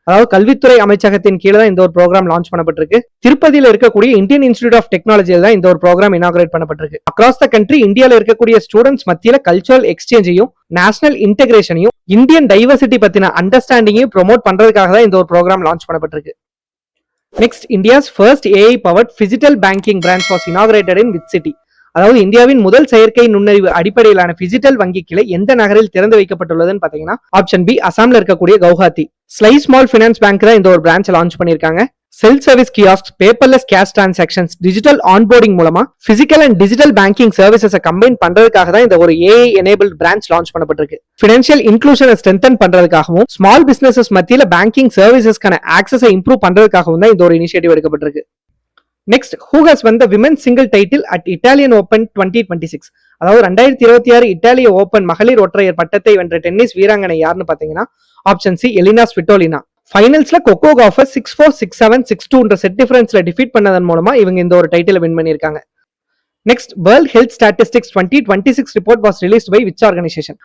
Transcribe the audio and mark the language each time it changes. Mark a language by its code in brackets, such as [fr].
[ta] அதாவது கல்வித்துறை அமைச்சகத்தின் கீழே தான் இந்த ஒரு ப்ரோக்ராம் லான்ச் பண்ணப்பட்டிருக்கு. திருப்பதியில இருக்கக்கூடிய இந்தியன் இன்ஸ்டிடியூட் ஆஃப் டெக்னாலஜியில் தான் இந்த ஒரு ப்ரோக்ராம் இனாகிரேட் பண்ணப்பட்டிருக்கு. அக்ராஸ் த கண்ட்ரி இந்தியாவில் இருக்கக்கூடிய ஸ்டூடெண்ட்ஸ் மத்தியில கல்ச்சுரல் எக்ஸ்சேஞ்சையும் நேஷனல் இன்டெகிரேஷனையும் இந்தியன் டைவர்சிட்டி பத்தின அண்டர்ஸ்டாண்டிங்கையும் ப்ரோமோட் பண்றதுக்காக தான் இந்த ஒரு ப்ரோக்ராம் லான்ச் பண்ணப்பட்டிருக்கு. [en] Next, India's first AI-powered phygital banking branch was inaugurated in which city? [ta] அதாவது இந்தியாவின் முதல் செயற்கை நுண்ணறிவு அடிப்படையிலான பிசிட்டல் வங்கி கிளை எந்த நகரில் திறந்து வைக்கப்பட்டுள்ளதுன்னு பாத்தீங்கன்னா, ஆப்ஷன் பி அசாம்ல இருக்கக்கூடிய கவுஹாத்தி. ஸ்லை ஸ்மால் ஃபைனான்ஸ் பேங்க் தான் இந்த ஒரு பிரான்ச் லான்ச் பண்ணிருக்காங்க. Self service kiosk, paperless cash transactions, digital onboarding மூலமா physical and digital banking services combine பண்றதுக்காக தான் இந்த ஒரு ஏஐ எனேபிள்ட் பிரான்ச் லான்ச் பண்ணப்பட்டிருக்கு. ஃபினான்ஷியல் இன்க்ளூஷனை ஸ்ட்ரென்தன் பண்றதுக்காகவும், ஸ்மால் பிசினஸஸ் மத்தியில பேங்கிங் சர்வீசஸ்க்கான ஆக்சஸை இம்ப்ரூவ் பண்றதுக்காகவும் தான் இந்த ஒரு initiative எடுக்கப்பட்டிருக்கு. [en] Next, who has won the women's single title at Italian Open 2026? [ta] அதாவது 2026 இத்தாலிய ஓபன் மகளிர் ஒற்றையர் பட்டத்தை வென்ற டென்னிஸ் வீராங்கனை யாருன்னு பாத்தீங்கன்னா, option C Elina Svitolina. ஃபைனல்ஸ்ல kho kho copper 6-4, 6-7, 6-2 set டிஃபரன்ஸ்ல defeat பண்ணதன் மூலமா இவங்க இந்த ஒரு டைட்டில் வின் பண்ணிருக்காங்க. [en] Next, world health statistics 2026 report was released by which organisation?